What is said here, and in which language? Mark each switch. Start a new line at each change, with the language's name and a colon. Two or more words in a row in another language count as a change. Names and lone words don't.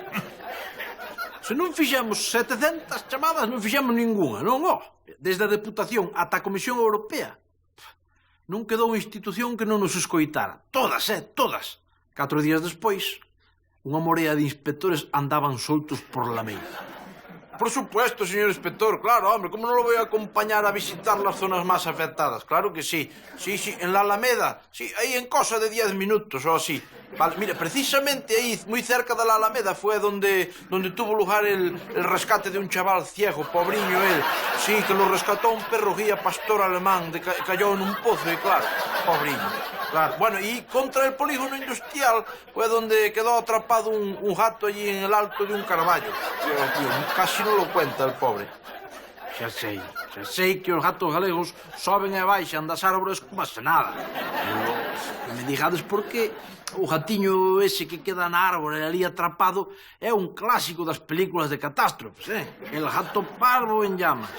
Galician: Se non fixemos 700 chamadas, non fixemos ninguna, non? Desde a Deputación ata a Comisión Europea. Non quedou institución que non nos escoitara. Todas, todas. 4 días despois, unha morea de inspectores andaban soltos por Lameiro.
Spanish: Por supuesto, señor inspector, claro, hombre, como non lo voy a acompañar a visitar las zonas más afectadas? Claro que sí. Sí, en la Alameda, sí, ahí en cosa de 10 minutos o así. Vale, mire, precisamente ahí, muy cerca de la Alameda, fue donde tuvo lugar el rescate de un chaval ciego, pobriño él. Sí, que lo rescató un perro guía pastor alemán, cayó en un pozo y claro, pobriño. Claro, bueno, y contra el polígono industrial fue donde quedó atrapado un gato allí en el alto de un carballo. Tío, casi no lo cuenta el pobre.
Galician: Xa sei que os gatos galegos soben e baixan das árbores como se nada. Pero me digades por que o gatiño ese que queda na árbore ali atrapado é un clásico das películas de catástrofes, El gato parvo en llamas.